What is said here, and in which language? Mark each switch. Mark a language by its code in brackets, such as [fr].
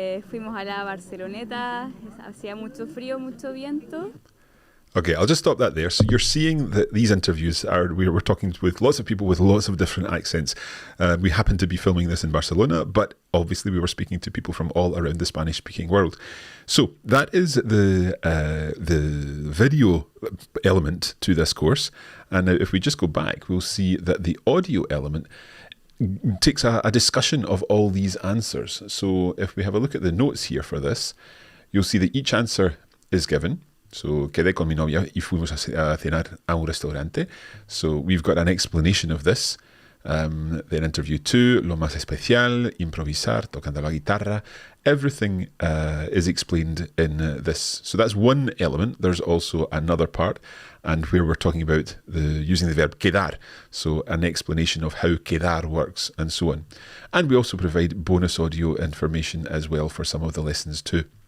[es] Fuimos a la Barceloneta, hacía mucho frío, mucho viento. [en] Okay, I'll just stop that there. So you're seeing that these interviews we're talking with lots of people with lots of different accents. We happen to be filming this in Barcelona, but obviously we were speaking to people from all around the Spanish-speaking world. So that is the video element to this course. And now if we just go back, we'll see that the audio element takes a discussion of all these answers. So if we have a look at the notes here for this, you'll see that each answer is given. So, [es] quedé con mi novia y fuimos a cenar a un restaurante. [en] So we've got an explanation of this. Then interview 2, [es] lo más especial, improvisar, tocando la guitarra. [en] Everything is explained in this. So that's one element. There's also another part, and where we're talking about using the verb quedar. So an explanation of how quedar works and so on. And we also provide bonus audio information as well for some of the lessons too.